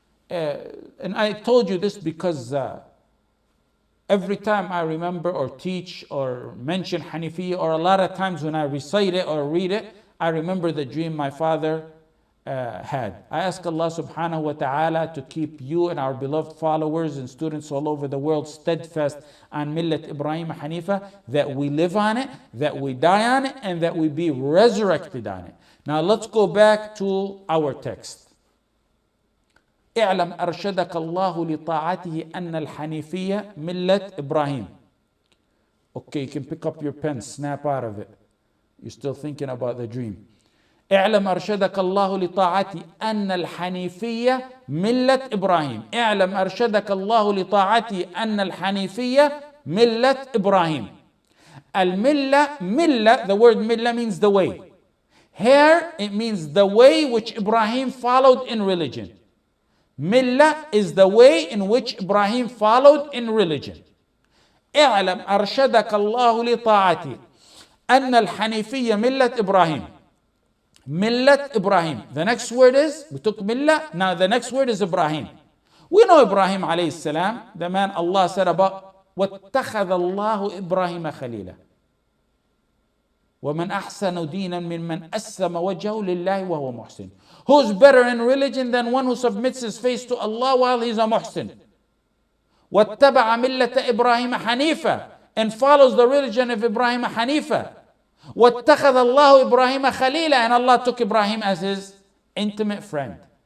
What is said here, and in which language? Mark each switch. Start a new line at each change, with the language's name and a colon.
English: And I told you this because every time I remember or teach or mention Hanafiyyah, or a lot of times when I recite it or read it, I remember the dream my father had. I ask Allah subhanahu wa ta'ala to keep you and our beloved followers and students all over the world steadfast on milet Ibrahim Hanifa, that we live on it, that we die on it, and that we be resurrected on it. Now let's go back to our text.
Arabic: اعلم أرشدك الله لطاعته أن الحنيفية ملة إبراهيم.
English: Okay, you can pick up your pen, snap out of it. You're still thinking about the dream.
Arabic: اعلم أرشدك الله لطاعته أن الحنيفية ملة إبراهيم. اعلم أرشدك الله لطاعته أن الحنيفية ملة إبراهيم.
English: Al-Millah, Millah, the word Millah means the way. Here it means the way which Ibrahim followed in religion. Millah is the way in which Ibrahim followed in religion.
Arabic: اعلم أرشدك الله لطاعته أن الحنيفية ملة إبراهيم.
English: Millet Ibrahim. The next word is, we took Millah, now the next word is Ibrahim. We know Ibrahim alayhi salam, the man Allah said about,
Arabic: وَاتَّخَذَ اللَّهُ إِبْرَاهِيمَ خَلِيلًا وَمَنْ أَحْسَنُ دِينًا مِمَّنْ أَسَّمَ وَجْهَهُ لِلَّهِ وَهُوَ مُحْسِنٌ.
English: Who's better in religion than one who submits his face to Allah while he's a muhsin?
Arabic: وَاتَّبَعَ مِلَّةَ إِبْرَاهِيمَ حَنِيفًا.
English: and follows the religion of Ibrahim Hanifa.
Arabic: وَاتَّخَذَ اللَّهُ إِبْرَاهِيمَ خَلِيلًا,
English: and Allah took Ibrahim as his intimate friend.